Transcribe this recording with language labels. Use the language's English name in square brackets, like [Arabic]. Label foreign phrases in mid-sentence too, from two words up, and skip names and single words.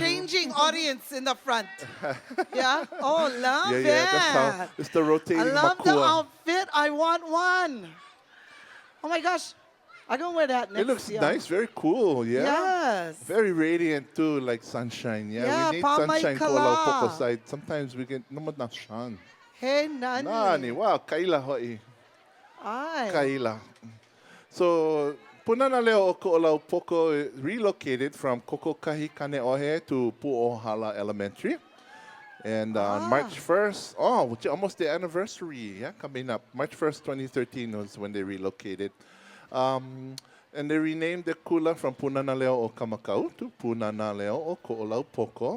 [English] changing audience in the front. Yeah? Oh, love it. Yeah, that's how, it's the rotating I love the makua. outfit. I want one. Oh my gosh. I'm going to wear that next It looks year. nice, very cool, yeah. Yes. Very radiant too, like sunshine. Yeah, Yeah, we need [Hawaiian] pa mai [English] sunshine kala. Koʻolau Poko side. Sometimes we get no na shan. Hey, Nani. [Hawaiian] Nani, wow, kaila ho'i. Ai. [English] Kaila. So, Pūnana Leo O Koʻolau Poko relocated from Kokokahi Kaneʻohe to Pūʻōhala Elementary. And on March 1st, which is almost the anniversary, yeah, coming up. March 1st, 2013 was when they relocated. And they renamed the kula from Pūnana Leo O Kamakau to Pūnana Leo O Koʻolau Poko.